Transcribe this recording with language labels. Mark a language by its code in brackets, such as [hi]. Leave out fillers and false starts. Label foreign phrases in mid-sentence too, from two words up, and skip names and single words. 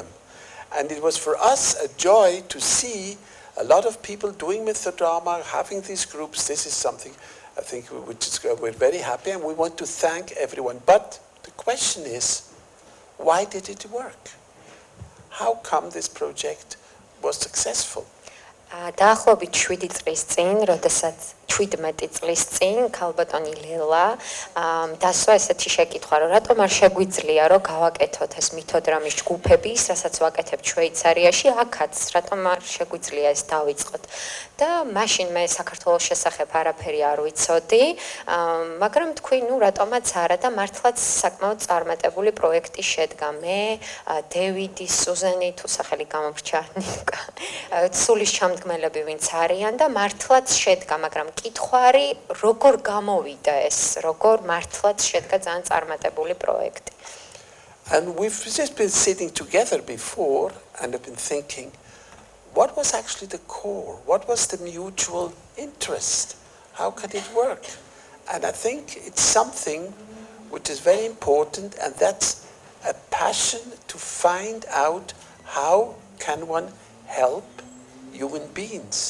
[en] And it was for us a joy to see a lot of people doing mythodrama, having these groups. This is something I think we're very happy, and we want to thank everyone. But the question is, why did it work? How come this project was successful? [ka] დაახლოებით 7 წლის წინ, როდესაც 17 წლის წინ ქალბატონი ლელა დასვა ესეთი შეკითხვა, რომ რატომ არ შეგვიძლია რომ გავაკეთოთ ეს მითოდრამის ჯგუფები, რასაც ვაკეთებთ შვეიცარიაში, აქაც რატომ არ შეგვიძლია ეს დავიწყოთ. და მაშინ მე საქართველოს შესახებ არაფერი არ ვიცოდი, მაგრამ თქვი, რატომაც არა და მართლაც საკმაოდ წარმატებული პროექტი შედგა. მე, დევიდი, სუზენი, თუ სახელი გამოვრჩა, ნიკა, სულის ჩამდგმელები ვინც არიან და მართლაც შედგა, მაგრამ კითხვარი როგორ გამოვიდა ეს, როგორ მართლაც შედგა ძალიან წარმატებული პროექტი. [en] And we've just been sitting together before and have been thinking, what was actually the core? What was the mutual interest? How can it work? And I think it's something which is very important, and that's a passion to find out how can one help human beings.